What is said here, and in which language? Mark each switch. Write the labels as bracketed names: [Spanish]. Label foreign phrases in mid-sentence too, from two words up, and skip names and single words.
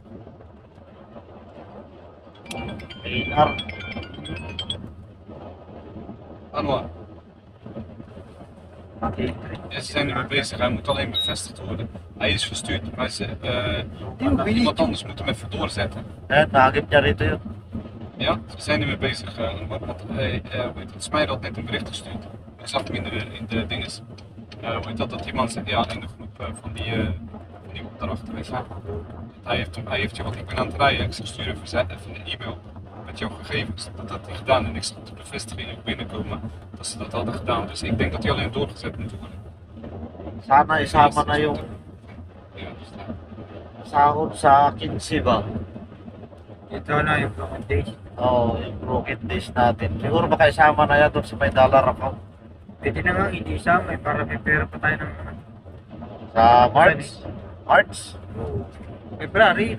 [Dutch] AR. Anwar. Ja, ze zijn ermee bezig, hij moet alleen bevestigd worden. Hij is verstuurd, maar iemand anders moet hem even doorzetten. Eh, nagip niya rito yun. Ja, ze zijn ermee bezig. Want het Smijder had net een bericht gestuurd. Ik zag hem in de dinges. Hoe heet dat iemand zegt, ja, in de groep van die opdrachten. Weet je. Hij heeft je wat ik ben aan het rijden. Ik zeg, stuur even een e-mail met jouw gegevens. Dat had hij gedaan en ik zag de bevestiging ook binnenkomen dat ze dat hadden gedaan. Dus ik denk dat die alleen doorgezet moet worden. [Filipino] Sana isama na yung [Dutch] Ja, dus dat. [Filipino] sahod sa 15 ba? Ito na yung documentation. Oo, yung [English] broken days [Filipino] natin. Siguro baka isama na yan doon sa may [English] dollar account. [Filipino] Pwede na nga hindi isama eh, para may pera pa tayo ng Sa March. March? February.